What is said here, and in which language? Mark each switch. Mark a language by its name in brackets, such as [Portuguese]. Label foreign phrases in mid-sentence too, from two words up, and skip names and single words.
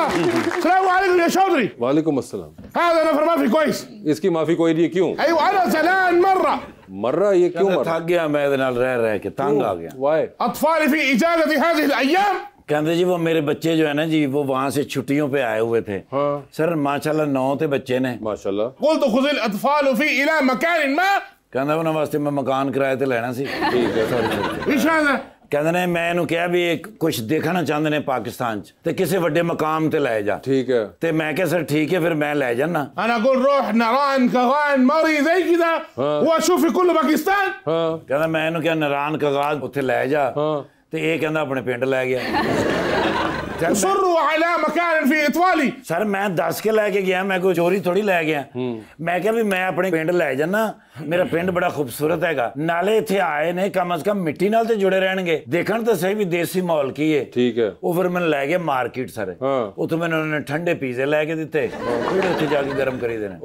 [Arabic] السلام عليكم يا चौधरी. وعليكم السلام. هذا نفر ما في كويس. [Urdu] اس کی معافی کوئی نہیں ہے، کیوں? [Arabic] ايوه انا زعلان مره. [Urdu] مر رہا یہ کیوں مر? تھک گیا میں [Punjabi] ਇਹਦੇ ਨਾਲ ਰਹਿ [Urdu] کے تنگ آ گیا. [English] Why? [Arabic] اطفالي في اجازه هذه الايام. [Urdu] کہتے جی وہ میرے بچے جو ہے نا جی وہ وہاں سے چھٹیوں پہ آئے ہوئے تھے. हाँ. سر ماشاءاللہ 9 تھے بچے نے. माशाल्लाह. [Arabic] قلت خذ الاطفال في الى مكان ما. [Punjabi] ਕਹਿੰਦਾ ਉਹਨਾਂ ਵਾਸਤੇ ਮੈਂ ਮਕਾਨ ਕਿਰਾਏ ਤੇ ਲੈਣਾ ਸੀ. [Urdu] ٹھیک ہے. [Arabic] ايش هذا؟ [Punjabi] ਕਹਿੰਦੇ ਨੇ ਮੈਂ ਇਹਨੂੰ ਕਿਹਾ ਵੀ ਕੁਝ ਦੇਖਣਾ ਚਾਹੁੰਦੇ ਨੇ ਪਾਕਿਸਤਾਨ 'ਚ ਤੇ ਕਿਸੇ ਵੱਡੇ ਮਕਾਮ ਤੇ ਲੈ ਜਾ. [Urdu] ٹھیک ہے. [Punjabi] ਤੇ ਮੈਂ ਕਿਹਾ ਸਰ ਠੀਕ ਹੈ ਫਿਰ ਮੈਂ ਲੈ ਜਾਣਾ. [Arabic] انا اقول روح نيران كغان مري زي كذا واشوف في كل باكستان. हाँ. [Punjabi] ਕਹਿੰਦਾ ਮੈਂ ਇਹਨੂੰ ਕਿਹਾ ਨਰਾਨ ਕਗਾਜ਼ ਉੱਥੇ ਲੈ ਜਾ. हाँ. ਤੇ ਇਹ ਕਹਿੰਦਾ ਆਪਣੇ ਪਿੰਡ ਲੈ ਗਿਆ. [Arabic] اصروا على مكان في اطفالي. [Punjabi] ਸਰ ਮੈਂ ਦੱਸ ਕੇ ਲੈ ਕੇ ਗਿਆ ਮੈਂ ਕੋਈ ਚੋਰੀ ਥੋੜੀ ਲੈ ਗਿਆ. ਮੈਂ ਕਿਹਾ ਵੀ ਮੈਂ ਆਪਣੇ ਪਿੰਡ ਲੈ ਜਾਣਾ ਮੇਰਾ ਪਿੰਡ ਬੜਾ ਖੂਬਸੂਰਤ ਹੈਗਾ ਨਾਲੇ ਇੱਥੇ ਆਏ ਨੇ [Urdu] کم سے کم [Punjabi] ਮਿੱਟੀ ਨਾਲ ਤੇ ਜੁੜੇ ਰਹਿਣਗੇ ਦੇਖਣ ਤਾਂ ਸਹੀ ਵੀ ਦੇਸੀ ਮਾਹੌਲ ਕੀ ਹੈ. [Urdu] ٹھیک ہے. [Punjabi] ਉਹ ਫਿਰ ਮੈਨੂੰ ਲੈ ਗਏ ਮਾਰਕੀਟ ਸਰ. ਉੱਥੇ ਮੈਨੂੰ ਉਹਨਾਂ ਨੇ ਠੰਡੇ ਪੀਜ਼ੇ ਲੈ ਕੇ ਦਿੱਤੇ ਫਿਰ ਉੱਥੇ ਜਾ ਕੇ ਗਰਮ ਕਰੀ ਦੇਣੇ.